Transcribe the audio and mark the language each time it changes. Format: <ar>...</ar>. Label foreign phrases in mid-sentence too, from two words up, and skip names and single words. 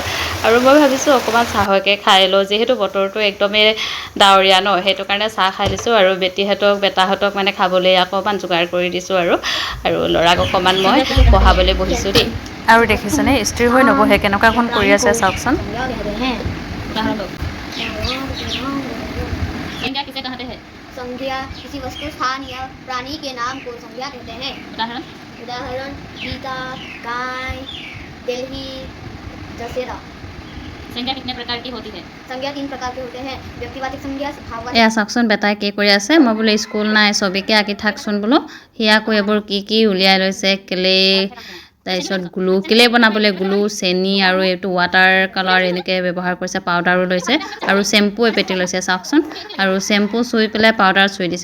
<as>আৰু মই ভাবিছোঁ অকণমান চাহকে খাই লওঁ, যিহেতু বতৰটো একদমেই ডাৱৰীয়া ন, সেইটো কাৰণে চাহ খাই দিছোঁ। আৰু বেটাহঁতক মানে খাবলৈ অকণমান যোগাৰ কৰি দিছোঁ আৰু ল'ৰাক অকণমান মই পঢ়াবলৈ বহিছোঁ দেই। আৰু দেখিছেনে স্থিৰ হৈ নবহে, কেনেকুৱাখন কৰি আছে চাওকচোন।</as> <hi>संज्ञा किसी वस्तु स्थान या प्राणी के नाम को संज्ञा कहते हैं। उदाहरण गीता, गाय, दिल्ली, दशहरा। संज्ञा कितने प्रकार की होती है? संज्ञा 3 प्रकार के होते हैं, व्यक्तिवाचक संज्ञा, स्वभाववाचक।</hi> <as>এয়া চাওকচোন বেটাই কি কৰি আছে, মই বোলো স্কুল নাই ছবিকে আঁকি থাকচোন বোলো। সি আকৌ এইবোৰ কি উলিয়াই লৈছে, কেলে তাৰপিছত গ্লু কেলে বনাবলৈ গ্লু, চেনি আৰু এইটো</as> <en>water colour</en> <as>এনেকৈ ব্যৱহাৰ কৰিছে, পাউডাৰো লৈছে আৰু চেম্পু এপেটি লৈছে চাওকচোন। আৰু চেম্পু চুই পেলাই পাউডাৰ চুই দিছে।</as>